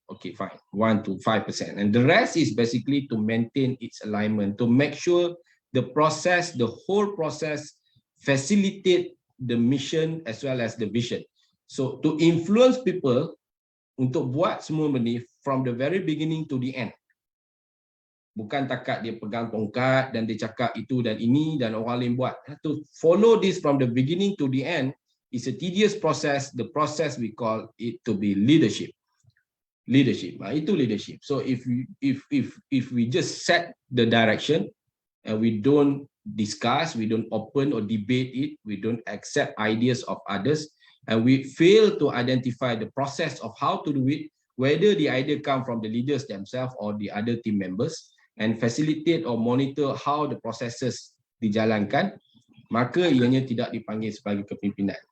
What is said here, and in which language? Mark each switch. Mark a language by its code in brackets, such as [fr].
[en] Okay, fine, 1 to 5%, and the rest is basically to maintain its alignment, to make sure the process, the whole process, facilitate the mission as well as the vision. So to influence people [ms] untuk buat semua benda, [en] from the very beginning to the end. [ms] Bukan takat dia pegang tongkat dan dia cakap itu dan ini dan orang lain buat. [en] To follow this from the beginning to the end is a tedious process. The process we call it to be leadership. [ms] Itu leadership. [en] So if we just set the direction and we don't discuss, we don't open or debate it, we don't accept ideas of others, and we fail to identify the process of how to do it, whether the idea come from the leaders themselves or the other team members, and facilitate or monitor how the processes dijalankan, [ms] maka ianya tidak dipanggil sebagai kepimpinan.